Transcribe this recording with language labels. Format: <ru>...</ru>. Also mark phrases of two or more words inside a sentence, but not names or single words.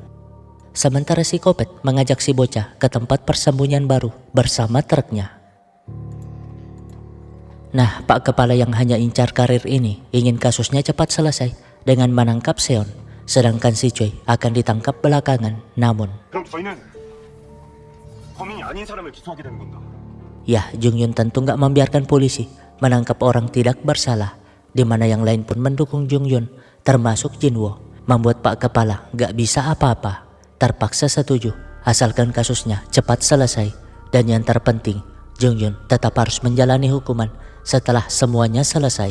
<id>Sementara psikopat mengajak si bocah ke tempat persembunyian baru bersama truknya. Nah, Pak Kepala yang hanya incar karir ini ingin kasusnya cepat selesai dengan menangkap Seon, sedangkan si Choi akan ditangkap belakangan. Namun,</id> <ko>그럼 저희는 범인이 아닌 사람을 기소하게 되는 건가?</ko> <id>ya, Jungyun tentu gak membiarkan polisi menangkap orang tidak bersalah, di mana yang lain pun mendukung Jungyun, termasuk Jinwoo, membuat Pak Kepala gak bisa apa-apa. Terpaksa setuju asalkan kasusnya cepat selesai, dan yang terpenting Jungyun tetap harus menjalani hukuman setelah semuanya selesai.</id>